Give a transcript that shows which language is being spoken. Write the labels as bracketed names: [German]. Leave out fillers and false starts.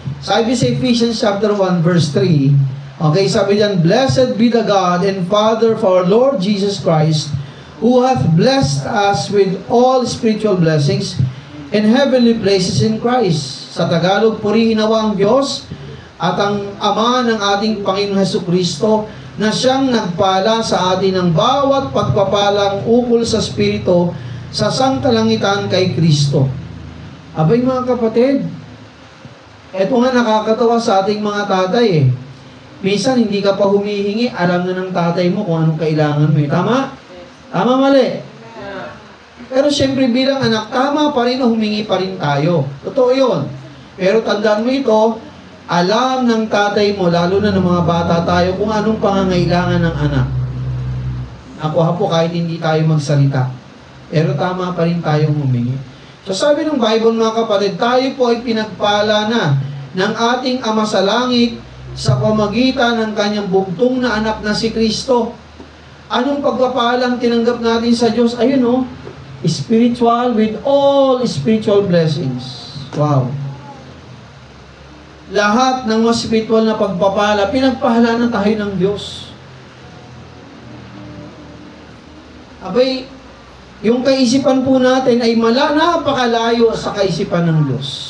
[Filipino] Sabi sa Ephesians chapter 1 verse 3, okay, sabi diyan, [English] "Blessed be the God and Father of our Lord Jesus Christ, who hath blessed us with all spiritual blessings in heavenly places in Christ." [Filipino] Sa Tagalog, purihin nawa ang Diyos at ang Ama ng ating Panginoon Hesukristo na siyang nagpala sa atin ng bawat pagpapalang ukol sa Espiritu sa sangkalangitan kay Kristo. Abay mga kapatid, eto nga nakakatawa sa ating mga tatay eh. Minsan hindi ka pa humihingi, alam na ng tatay mo kung anong kailangan mo. Tama? Tama, mali? Pero syempre bilang anak, tama pa rin na humingi pa rin tayo. Totoo yun. Pero tandaan mo ito, alam ng tatay mo, lalo na ng mga bata tayo, kung anong pangangailangan ng anak. Nakuha po kahit hindi tayo magsalita. Pero tama pa rin tayong humingi. So sabi ng Bible mga kapatid, tayo po ay pinagpala na ng ating Ama sa langit sa pamagitan ng kanyang bugtong na anak na si Kristo. Anong pagpapalang tinanggap natin sa Diyos? Ayun o, [English] spiritual with all spiritual blessings. Wow. [Filipino] Lahat ng mga spiritual na pagpapala, pinagpahala na tayo ng Diyos. Abay, yung kaisipan po natin ay napakalayo sa kaisipan ng Diyos.